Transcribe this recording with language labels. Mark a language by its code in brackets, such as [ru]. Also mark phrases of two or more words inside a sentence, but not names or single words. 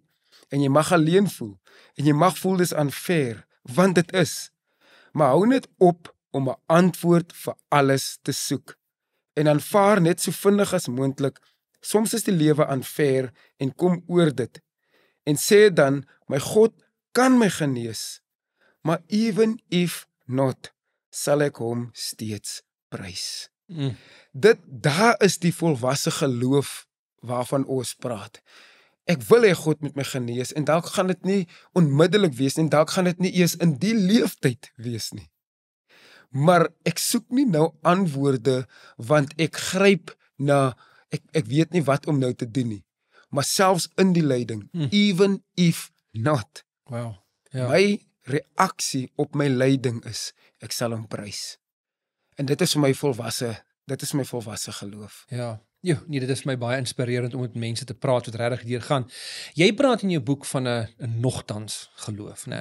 [af] En jy mag alleen voel, en jy mag voel dis unfair, want dit is. Maar hou net op om 'n antwoord vir alles te soek. En aanvaar net so vinnig as moontlik, soms is die lewe unfair, en kom oor dit. En sê dan, my God kan my genees, maar [en] even if not, [af] sal ek hom steeds prys. Daar is die volwasse geloof waarvan ons praat. Ek wil hê God met my genees, en dalk gaan dit nie onmiddellik wees nie, en dalk gaan dit nie eers in die leeftyd wees nie. Maar ek soek nie nou antwoorde, want ek gryp na, ek weet nie wat om nou te doen nie. Maar selfs in die lyding, [en] even if not, [af] Wow. Ja. my reaksie op my lyding is, ek sal hom prys. En dit is my volwasse geloof. Ja. Nee, dit is vir my baie inspirerend om met mense te praat wat regtig deur gaan. Jy praat in jou boek van 'n nogtans geloof, né?